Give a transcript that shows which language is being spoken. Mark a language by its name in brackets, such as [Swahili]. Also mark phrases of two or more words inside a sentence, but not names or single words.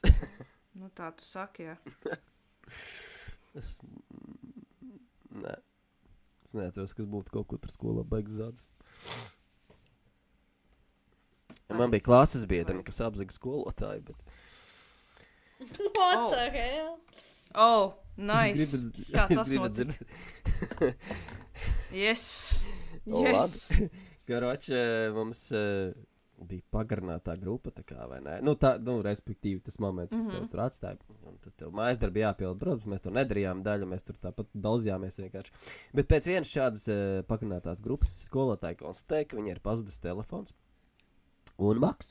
[Latvian] Tā tu saki, jā. Nē. Es neatceros, kas būtu kaut ko tur skolā baigas zādas. Man bija klases biedrene, kas apzaga skolotāju, bet... [English] What the hell? Oh, nice. [Latvian] Kā tas notika? Yes. Karoči, mums bija pagarinātā grupa, tā kā, vai ne? Respektīvi, tas moments, kad tev tur atstāja. Un tad tev mājas darbi jāpild. Protams, mēs to nedarījām daļu, mēs tur tāpat daudzjāmies vienkārši. Bet pēc vienas šādas pagarinātās grupas skolotāji konstatēja, ka viņai ir pazudis telefons un maks.